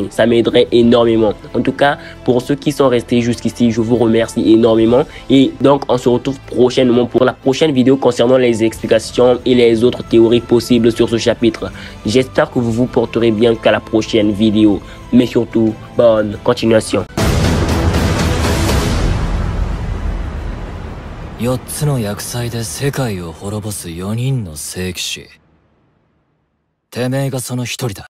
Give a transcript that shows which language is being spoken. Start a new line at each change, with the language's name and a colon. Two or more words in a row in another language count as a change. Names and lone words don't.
French: Ça m'aiderait énormément. En tout cas, pour ceux qui sont restés jusqu'ici, je vous remercie énormément. Et donc on se retrouve prochainement pour la prochaine vidéo concernant les explications et les autres théories possibles sur ce chapitre. J'espère que vous vous porterez bien qu'à la prochaine vidéo. Mais surtout, bonne continuation.
Japanese: 4 つの厄災で世界を滅ぼす4人の聖騎士。てめえがその一人だ。